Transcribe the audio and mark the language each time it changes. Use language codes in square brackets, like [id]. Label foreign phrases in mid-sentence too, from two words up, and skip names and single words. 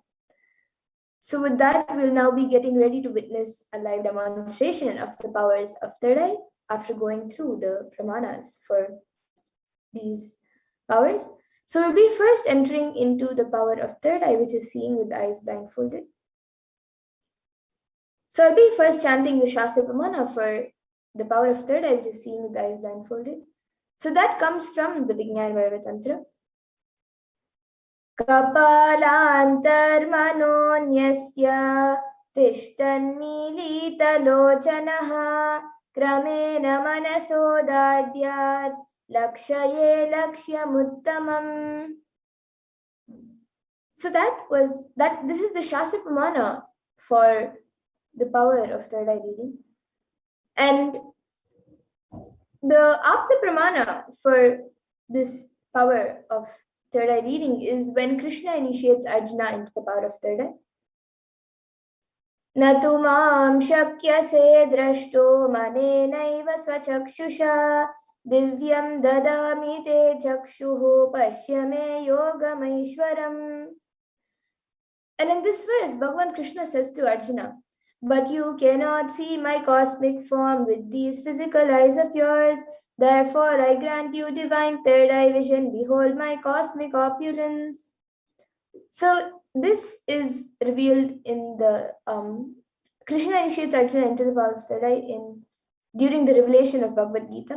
[en] So with that, we'll now be getting ready to witness a live demonstration of the powers of third eye after going through the Pramanas for these powers. So we'll be first entering into the power of third eye, which is seeing with the eyes blindfolded. So I'll be first chanting the [sa] Shastra Pramana [en] for the power of third eye, which is seeing with the eyes blindfolded. So that comes from the Vijnana Vairava Tantra. [sa] कपालान्तर्मनोन्यस्य तिष्ठन्निलितलोचनः क्रमेण मनसोदाद्यत् लक्षये लक्ष्यमुत्तमम्. [en] So this is the [sa] Shastra Pramana [en] for the power of third eye reading. And the [sa] Apta Pramana [en] for this power of third eye reading is when Krishna initiates Arjuna into the power of third eye. [sa] न तु मां शक्यसे द्रष्टो मनेनैव स्वचक्षुषा दिव्यं ददामि ते चक्षुः पश्य मे योगमैश्वरम्. [en] And in this verse, Bhagavan Krishna says to Arjuna, but you cannot see my cosmic form with these physical eyes of yours. Therefore, I grant you divine third eye vision. Behold my cosmic opulence. So this is revealed in the Krishna initiates Arjuna into the power of third eye during the revelation of Bhagavad Gita.